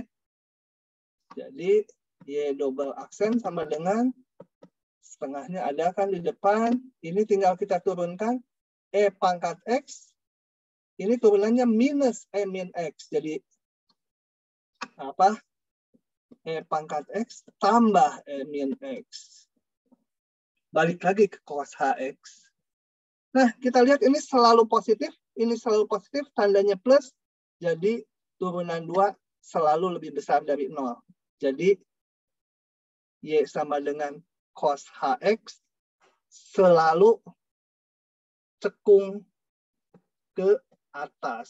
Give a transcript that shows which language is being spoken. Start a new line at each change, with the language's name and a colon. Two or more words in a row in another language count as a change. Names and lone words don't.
Indonesian: Jadi, Y double aksen sama dengan setengahnya ada kan di depan. Ini tinggal kita turunkan. E pangkat X. Ini turunannya minus E min X. Jadi, apa? E pangkat X tambah E min X. Balik lagi ke cos HX. Nah, kita lihat ini selalu positif. Ini selalu positif, tandanya plus. Jadi, turunan 2 selalu lebih besar dari 0. Jadi, Y sama dengan cos HX selalu cekung ke atas.